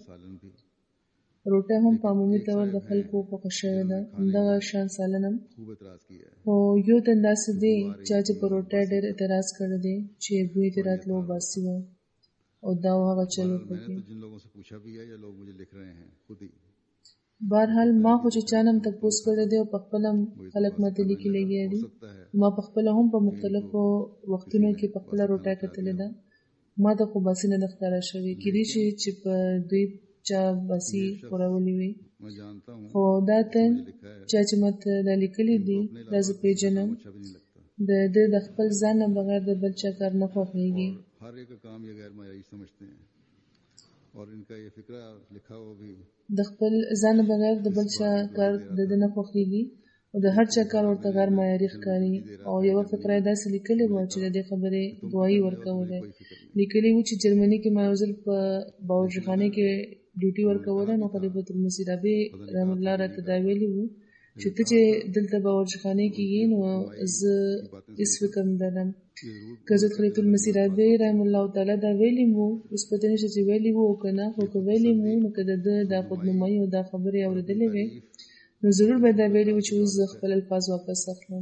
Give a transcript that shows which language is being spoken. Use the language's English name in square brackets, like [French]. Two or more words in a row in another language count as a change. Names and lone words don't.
[Urdu] سالن بھی [Pashto] روټۍ هم په عمومي طور د خلکو خوښه شوې ده. همدغه شان سالن هم [Urdu] خوب اعتراض کیا ہے [Pashto] خو یو تن داسې دی چې په روټۍ ډېر اعتراض کړی دی چې بوی ترې راتلو باسي و او دا هغه چل [Urdu] میں نے [Pashto] وکړي. [Urdu] تو جن لوگوں سے پوچھا بھی ہے یا لوگ مجھے لکھ رہے ہیں خود ہی [Pashto] بهرحال ما خو چې چا نه هم تپوس کړی دی او په خپله هم خلک ماته لیکي لګیا دي. [Urdu] سکتا ہے [Pashto] ما په خپله هم په مختلفو وختونو کې په خپله روټۍ کتلې ده. ما ته خو باسي نه ده ښکاره شوې. کېدای شي چې په دوی چا باسي خورولې وي. [Urdu] میں جانتا ہوں [Pashto] خو دا تن چا چې ماته دا لیکلي دي دا زه پېژنم. [Urdu] اچھا بھی نہیں لگتا [Pashto] د ده د خپل ځان نه بغیر د بل چا کار نه خوښېږي. [Urdu] ہر ایک کا کام یہ غیر معیاری سمجھتے ہیں اور ان کا یہ فقرہ لکھا ہوا بھی [Pashto] د خپل ځان نه بغیر د بل چا کار د ده نه خوښېږي او د هر چا کار ورته غیر معیاري ښکاري. او یوه فقره یې داسې لیکلې وه چې د دې خبرې ګواهي ورکولی. لیکلي وو چې جرمني کې ما یو ځل په باورچیخانې کې ډیوټي ورکوله نو خلیفة المسیح رابع [Arabic] رحمه الله [Pashto] راته دا ویلي وو چې ته چې دلته باورچیخانې کې یې نو زه هېڅ فکر نه لرم که زه خلیفة المسیح رابع [Arabic] رحمه الله تعالی [Pashto] دا ویلي وو اوس پته نشته چې ویلي وو او که نه خو که ویلي وو نو که د ده دا خودنمایي او دا خبرې اورېدلې وې نو ضرور به دا ویلي وو چې اوس زه خپل الفاظ واپس اخلم.